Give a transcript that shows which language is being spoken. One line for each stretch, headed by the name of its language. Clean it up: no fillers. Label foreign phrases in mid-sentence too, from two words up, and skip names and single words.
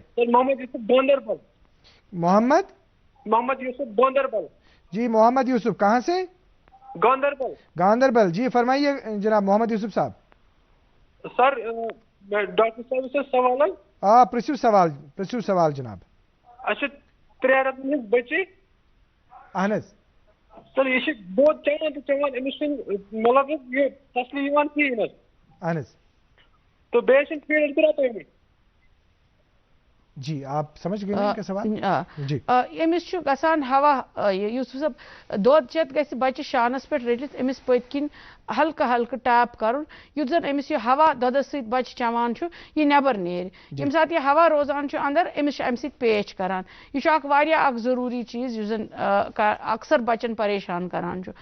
Urdu: سر محمد یوسف گاندربل. محمد یوسف گاندربل. جی محمد یوسف کہاں سے؟ گاندربل. گاندربل. جی فرمائیے جناب محمد یوسف صاحب. سر ڈاکٹر صاحب سے سوال ہے.
Kashmiri: ہاں پرسو سوال جناب. اچھا 3 رٮ۪تن بچے. اہن حظ. سر یہ دۄد چٮ۪وان تہٕ چٮ۪وان, أمِس چھُنہٕ مطلب یہِ تسلی یِوان کِہیٖنۍ حظ. اہن حظ. تو بیٚیہِ چھِنہٕ فیٖڈ تہِ رَٹٲنی.
Urdu: جی آپ سمجھ گئے ان کا سوال.
Kashmiri: جی امس چھُ گژھان ہوا یوسف صاحب دۄد چٮ۪تھ گژھِ بچہ شانس پٮ۪ٹھ رٔٹِتھ أمِس پٔتۍ کِنۍ ہلکہٕ ہلکہٕ ٹیپ کرُن یُتھ زن أمِس یہِ ہوا دۄدس سۭتۍ بچہ چٮ۪وان چھُ یہِ نٮ۪بر نیرِ. ییٚمہِ ساتہٕ یہِ ہوا روزان چھُ اندر أمِس چھُ امہِ سۭتۍ پیچ کران. یہِ چھُ اکھ واریاہ اکھ ضروٗری چیٖز یُس زن اکثر بچن پریشان کران چھُ.